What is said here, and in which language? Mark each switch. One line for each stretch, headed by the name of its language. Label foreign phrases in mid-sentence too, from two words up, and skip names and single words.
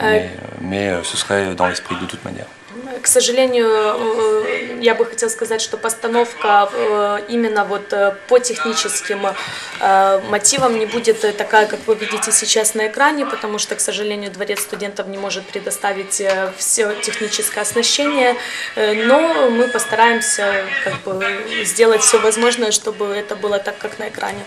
French: mais ce serait dans l'esprit de toute manière.
Russian: К сожалению, я бы хотела сказать, что постановка именно вот по техническим мотивам не будет такая, как вы видите сейчас на экране, потому что, к сожалению, Дворец студентов не может предоставить все техническое оснащение, но мы постараемся как бы сделать все возможное, чтобы это было так, как на экране.